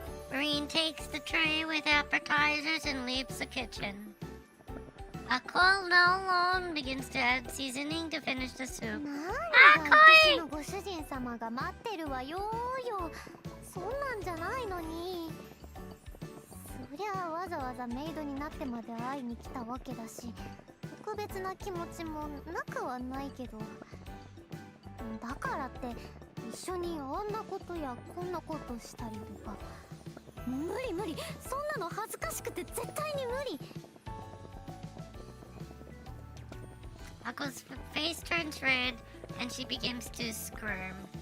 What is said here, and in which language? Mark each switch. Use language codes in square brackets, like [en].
[en] Marine takes the tray with appetizers and leaves the kitchen. Aqua now alone begins to add seasoning to finish the soup. [ja] 私のご主人様が待ってるわよよ。そんなんじゃないのに。そりゃあわざわざメイドになってまで会いに来たわけだし、特別な気持ちもなくはないけど。だからって一緒にあんなことやこんなことしたりとか。無理無理、そんなの恥ずかしくて絶対に無理。 [en] Aqua's face turns red and she begins to squirm.